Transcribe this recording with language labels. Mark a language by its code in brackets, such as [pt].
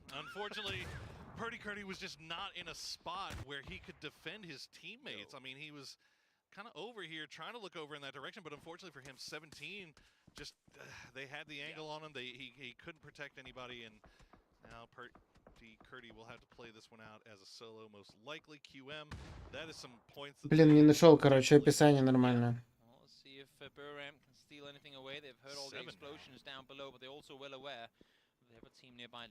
[en] Unfortunately, Purdy Curdy was just not in a spot where he could defend his teammates. No. I mean, he was kind of over here trying to look over in that direction, but unfortunately for him, 17, just they had the angle on him. He couldn't protect anybody, and now Curdy will have to play this one out as a solo, most likely. QM, that is some points. [ru] Блин, не нашел, короче, описание нормальное. [en] Let's see if Burram can steal anything away. They've heard all the explosions down below, but they're also well aware they have a team nearby.